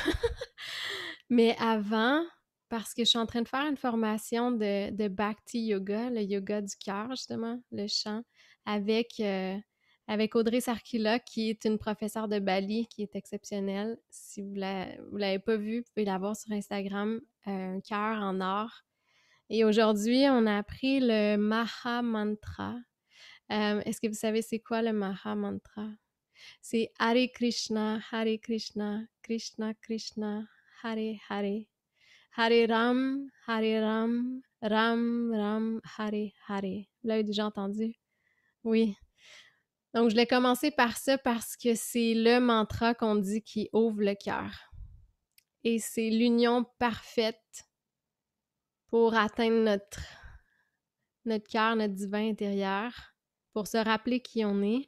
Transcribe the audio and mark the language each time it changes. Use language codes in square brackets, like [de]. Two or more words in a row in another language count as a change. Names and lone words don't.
[fr] Mais avant, parce que je suis en train de faire une formation de Bhakti Yoga, le yoga du cœur justement, le chant, avec, avec Audrey Sarkila, qui est une professeure de Bali qui est exceptionnelle. Si vous l'avez pas vue, vous pouvez la voir sur Instagram, un cœur en or. Et aujourd'hui, on a appris le Maha Mantra. Est-ce que vous savez c'est quoi le Maha Mantra? [sa] C'est हरे कृष्ण कृष्ण कृष्ण हरे हरे. हरे राम हरे राम राम राम हरे हरे. [fr] Vous l'avez déjà entendu? Oui. Donc, je l'ai commencé par ça parce que c'est le mantra qu'on dit qui ouvre le cœur. Et c'est l'union parfaite pour atteindre notre cœur, notre divin intérieur, pour se rappeler qui on est.